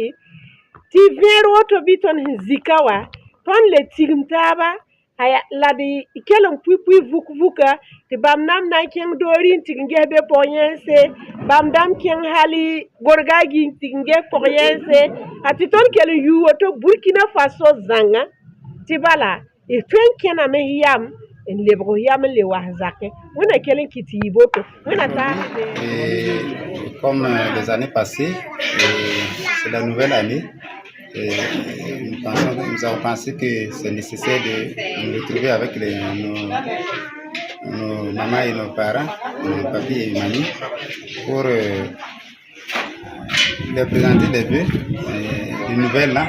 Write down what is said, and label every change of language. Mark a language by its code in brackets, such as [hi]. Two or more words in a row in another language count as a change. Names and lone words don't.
[mos] tɩ vẽer woto bɩ tõnd sẽn zika wa tõnd le tigim taaba la d kell n pʋɩ vuk-vuka tɩ bãmb nam na n kẽng doori n tɩg n ges be pʋg-yẽnse bãmb dãmb kẽng hal gorgagi n tɩg n ges pʋg-yẽnse a tɩ tõnd kell n yuu woto Burkina Faso zãngã tɩ bala tõe n kẽname yam n lebg yam n le was zakẽ wẽna kell n kɩ tɩ yɩ boto wẽna taasde. [fr] Comme les années passées, c'est la nouvelle année. Et nous avons pensé que c'est nécessaire de nous retrouver avec nos mamans et nos parents, nos papis et mamies, pour leur présenter des vœux, des nouvelles là.